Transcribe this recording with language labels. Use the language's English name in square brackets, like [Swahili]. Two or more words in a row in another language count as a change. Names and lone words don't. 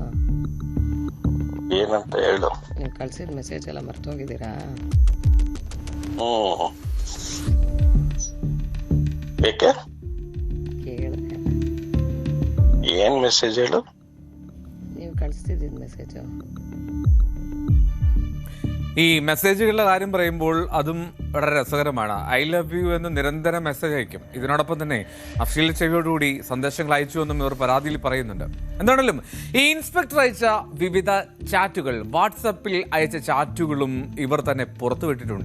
[Kannada] ಏನಂತ ಹೇಳು. ನೀವು ಕಳ್ಸಿದ ಮೆಸೇಜ್ ಎಲ್ಲ ಮರ್ತೋಗಿದ್ದೀರಾ? ಏಕೆ ಕೇಳಿದೆ. ಏನ್ ಮೆಸೇಜ್ ಹೇಳು? ನೀವು ಕಳಿಸ್ತಿದ್ದ ಮೆಸೇಜು. [Malayalam] ഈ മെസ്സേജുകളുടെ കാര്യം പറയുമ്പോൾ അതും വളരെ രസകരമാണ്. [English] I love you [Malayalam] എന്ന് നിരന്തരം മെസ്സേജ് അയക്കും. ഇതിനോടൊപ്പം തന്നെ അശ്ലീല ചെവിയോടുകൂടി സന്ദേശങ്ങൾ അയച്ചു എന്നും ഇവർ പരാതിയിൽ പറയുന്നുണ്ട്. എന്താണെങ്കിലും ഈ ഇൻസ്പെക്ടർ അയച്ച വിവിധ ചാറ്റുകൾ, വാട്സപ്പിൽ അയച്ച ചാറ്റുകളും ഇവർ തന്നെ പുറത്തുവിട്ടിട്ടുണ്ട്.